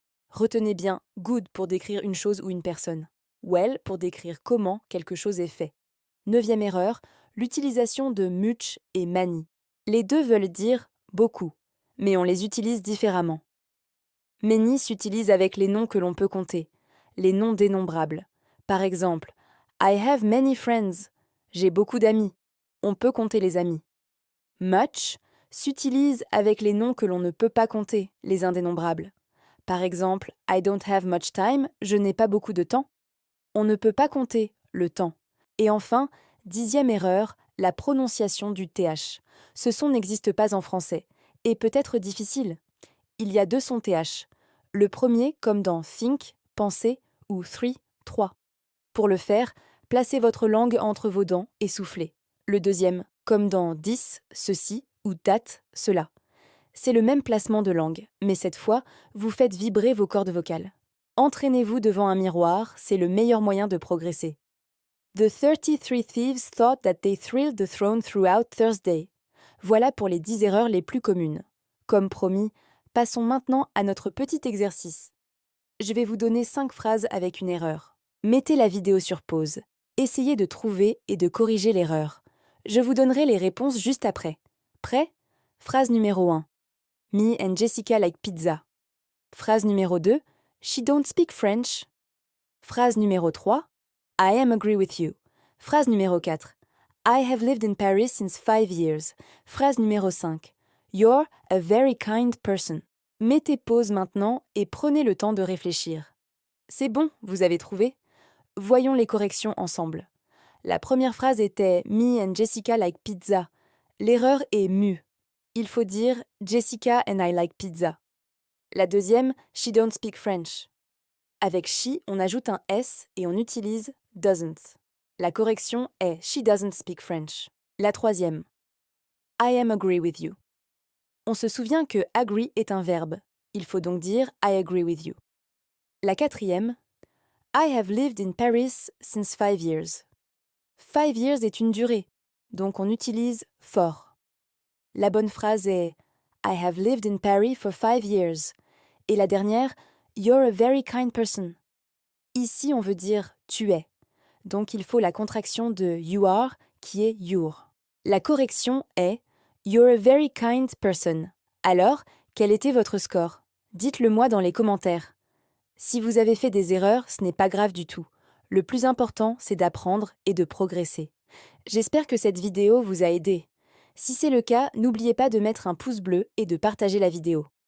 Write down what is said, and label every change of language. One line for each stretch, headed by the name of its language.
French: Retenez bien good pour décrire une chose ou une personne. Well pour décrire comment quelque chose est fait. Neuvième erreur, l'utilisation de much et many. Les deux veulent dire beaucoup, mais on les utilise différemment. Many s'utilise avec les noms que l'on peut compter, les noms dénombrables. Par exemple,
English: I have many friends.
French: J'ai beaucoup d'amis. On peut compter les amis. Much s'utilise avec les noms que l'on ne peut pas compter, les indénombrables. Par exemple,
English: I don't have much time,
French: je n'ai pas beaucoup de temps. On ne peut pas compter le temps. Et enfin, dixième erreur, la prononciation du TH. Ce son n'existe pas en français et peut être difficile. Il y a deux sons TH. Le premier, comme dans think, penser, ou three, 3. Pour le faire, placez votre langue entre vos dents et soufflez. Le deuxième, comme dans this, ceci, ou that, cela. C'est le même placement de langue, mais cette fois, vous faites vibrer vos cordes vocales. Entraînez-vous devant un miroir, c'est le meilleur moyen de progresser.
English: The 33 thieves thought that they thrilled the throne throughout Thursday.
French: Voilà pour les 10 erreurs les plus communes. Comme promis, passons maintenant à notre petit exercice. Je vais vous donner 5 phrases avec une erreur. Mettez la vidéo sur pause. Essayez de trouver et de corriger l'erreur. Je vous donnerai les réponses juste après. Prêt? Phrase numéro 1.
English: Me and Jessica like pizza.
French: Phrase numéro 2,
English: She don't speak French.
French: Phrase numéro 3,
English: I am agree with you.
French: Phrase numéro 4,
English: I have lived in Paris since 5 years.
French: Phrase numéro 5,
English: You're a very kind person.
French: Mettez pause maintenant et prenez le temps de réfléchir. C'est bon, vous avez trouvé? Voyons les corrections ensemble. La première phrase était
English: Me and Jessica like pizza.
French: L'erreur est mu. Il faut dire
English: Jessica and I like pizza.
French: La deuxième,
English: She don't speak French.
French: Avec she, on ajoute un S et on utilise doesn't. La correction est
English: She doesn't speak French.
French: La troisième,
English: I am agree with you.
French: On se souvient que agree est un verbe. Il faut donc dire
English: I agree with you.
French: La quatrième,
English: I have lived in Paris since 5 years. 5 years
French: est une durée, donc on utilise for. La bonne phrase est
English: I have lived in Paris for 5 years.
French: Et la dernière,
English: You're a very kind person.
French: Ici, on veut dire tu es. Donc il faut la contraction de
English: you are
French: qui est your. La correction est
English: You're a very kind person.
French: Alors, quel était votre score? Dites-le moi dans les commentaires. Si vous avez fait des erreurs, ce n'est pas grave du tout. Le plus important, c'est d'apprendre et de progresser. J'espère que cette vidéo vous a aidé. Si c'est le cas, n'oubliez pas de mettre un pouce bleu et de partager la vidéo.